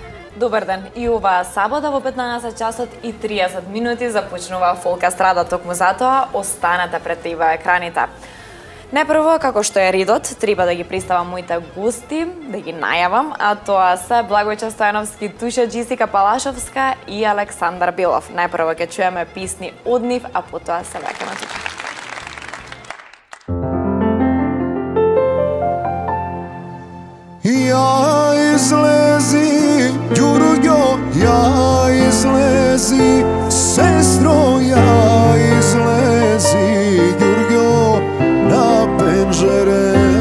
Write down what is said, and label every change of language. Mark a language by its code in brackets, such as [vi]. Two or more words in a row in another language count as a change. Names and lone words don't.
[mk] Добар ден, и оваа сабота во 15 часот и 30 минути започнува Фолка Страда, токму затоа останете пред ТВ екраните. Најпрво, како што е редот, треба да ги представам моите гости, да ги најавам, а тоа се Благојче Стојановски, Туша Джесика Палашовска и Александар Белов. Најпрво ќе чуеме песни од нив, а потоа се враќаме тука. Ја излези, Ѓурѓо, ја излези, сестро, ја излези, Ѓурѓо, на пенџере.